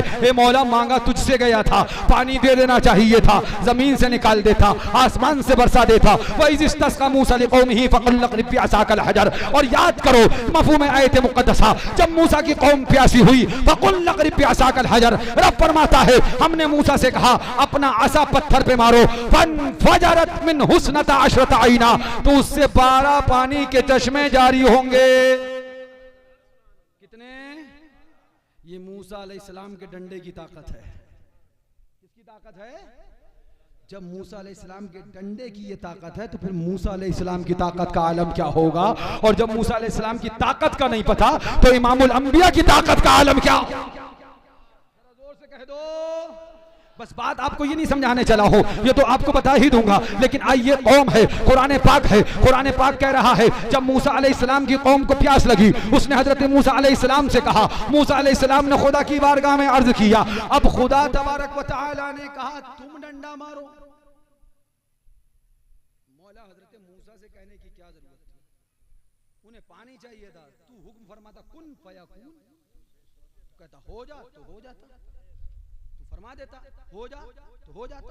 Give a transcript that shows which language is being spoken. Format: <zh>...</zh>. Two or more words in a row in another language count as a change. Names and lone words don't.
<hi>ए मौला, मांगा तुझसे गया था, पानी दे देना चाहिए था, जमीन से निकाल देता, आसमान से बरसा देता।</hi> <ar>وإذ استسقى موسى لقومه فقل بعصاك الحجر.</ar> <hi>और याद करो मफ़हूम आयत मुक़द्दसा, जब मूसा की कौम प्यासी हुई,</hi> <ar>فقل بعصاك الحجر,</ar> <hi>रब फरमाता है हमने मूसा से कहा अपना असा पत्थर पे मारो,</hi> <ar>فانفجرت منه اثنتا عشرة عينا,</ar> <hi>तो उससे 12 पानी के चश्मे जारी होंगे। कितने? ये मूसा अलैहिस्सलाम के डंडे की ताकत है। किसकी ताकत है? जब मूसा अलैहिस्सलाम के डंडे की ये ताकत है, तो फिर मूसा अलैहिस्सलाम की ताकत का आलम क्या होगा? और जब मूसा अलैहिस्सलाम की ताकत का नहीं पता, तो इमामुल अंबिया की ताकत का आलम क्या? जोर से कह दो। बस बात आपको ये नहीं समझाने चला हो, ये तो आपको बता ही दूंगा। लेकिन आइए, कौम है, कुरान पाक है, कुरान पाक कह रहा है जब मूसा अलैहिस्सलाम की कौम को प्यास लगी, उसने हजरत मूसा अलैहिस्सलाम से कहा, मूसा अलैहिस्सलाम ने खुदा की बारगाह में अर्ज किया। अब खुदा</hi> <ar>تبارك وتعالى</ar> <hi>ने कहा तुम डंडा मारो। मौला हजरत मूसा से कहने की क्या जरूरत थी? उन्हें पानी चाहिए था, तू हुक्म फरमाता</hi> <ar>كن فيكون,</ar> <hi>कहता हो जा तो हो जाता, फरमा देता हो जा तो हो जाता।</hi>